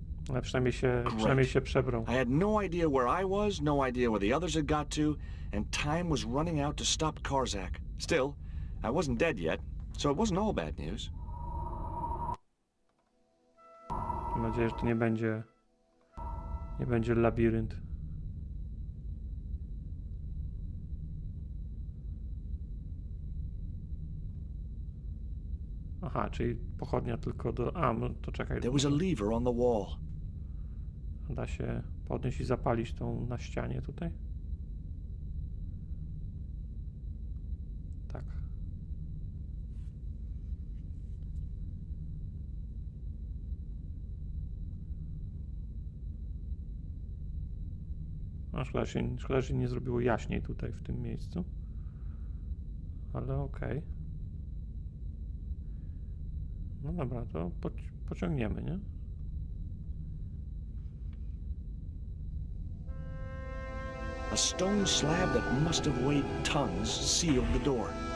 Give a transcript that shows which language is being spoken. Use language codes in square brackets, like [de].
[pl] Ale przynajmniej się przebrał. [en] I had no idea where I was, no idea where the others had got to, and time was running out to stop Karzak. Still, I wasn't dead yet, so it wasn't all bad news. [pl] Mam nadzieję, że to nie będzie labirynt. Aha, czyli pochodnia tylko do... A, no to czekaj. [en] There was a lever on the wall. [pl] Da się podnieść i zapalić tą na ścianie tutaj? Tak. No, szkoda, że się nie zrobiło jaśniej tutaj w tym miejscu. Ale okej. No dobra, to pociągniemy, nie? [en] A stone slab that must have weighed tons sealed the door.